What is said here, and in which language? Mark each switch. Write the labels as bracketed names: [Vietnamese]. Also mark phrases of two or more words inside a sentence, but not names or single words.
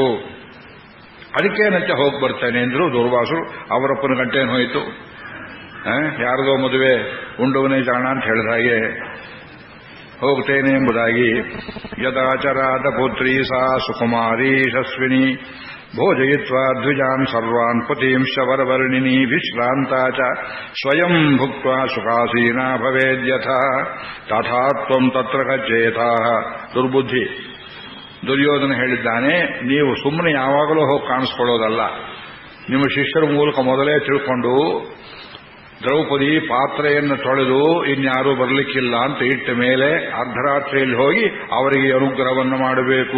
[Kannada] ಅದಕ್ಕೇನಂತೆ ಹೋಗಿ ಬರ್ತೇನೆ ಅಂದ್ರು ದುರ್ವಾಸರು. ಅವರಪ್ಪನ ಗಂಟೇನು ಹೋಯಿತು, ಯಾರದೋ ಮದುವೆ ಉಂಡವನೇ ಜಾಣ ಅಂತ ಹೇಳಿದ ಹಾಗೆ ಹೋಗ್ತೇನೆ ಎಂಬುದಾಗಿ. [Sanskrit] ಯದಾಚರಾದ ಪುತ್ರೀ ಸಾ ಸುಕುಮಾರೀ ಯಶಸ್ವಿನಿ ಭೋಜಯಿತ್ವಾ ದ್ವಿಜಾನ್ ಸರ್ವಾನ್ ಪತೀಂಶ ವರವರ್ಣಿನಿ ವಿಶ್ರಾಂತಾ ಚ ಸ್ವಯಂ ಭುಕ್ತ್ವಾ ಸುಖಾಸೀನಾ ಭವೇದ್ಯಥಾ ತಥಾ ತ್ವಂ ತತ್ರ ಗಚ್ಚೇತಾ. [Kannada] ದುರ್ಬುದ್ಧಿ. ದುರ್ಯೋಧನ ಹೇಳಿದ್ದಾನೆ, ನೀವು ಸುಮ್ಮನೆ ಯಾವಾಗಲೂ ಹೋಗಿ ಕಾಣಿಸ್ಕೊಳ್ಳೋದಲ್ಲ. ನಿಮ್ಮ ಶಿಷ್ಯರ ಮೂಲಕ ಮೊದಲೇ ತಿಳ್ಕೊಂಡು ದ್ರೌಪದಿ ಪಾತ್ರೆಯನ್ನು ತೊಳೆದು ಇನ್ಯಾರೂ ಬರಲಿಕ್ಕಿಲ್ಲ ಅಂತ ಇಟ್ಟ ಮೇಲೆ ಅರ್ಧರಾತ್ರಿಯಲ್ಲಿ ಹೋಗಿ ಅವರಿಗೆ ಅನುಗ್ರಹವನ್ನು ಮಾಡಬೇಕು.